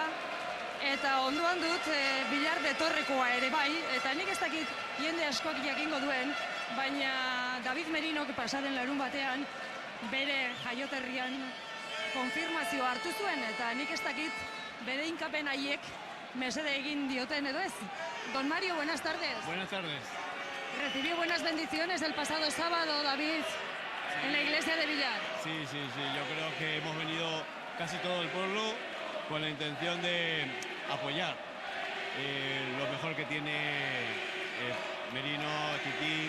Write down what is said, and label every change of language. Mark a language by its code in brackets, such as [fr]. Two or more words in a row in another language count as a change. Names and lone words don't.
[eu] Eta ondoan dut Bilar de Torrekoa ere bai, eta nik ez dakit jende askoak jakingo duen, baina David Merinok pasaden larun batean bere jaioterrian konfirmazioa hartu zuen, eta nik ez dakit bere inkapen haiek mesede egin dioten edo ez. [es] Don Mario, buenas tardes. Buenas tardes. Recibió buenas bendiciones el pasado sábado, David, en la iglesia de Villar. Sí, yo creo que hemos venido casi todo el pueblo con la intención de apoyar lo mejor que tiene Merino, Tití.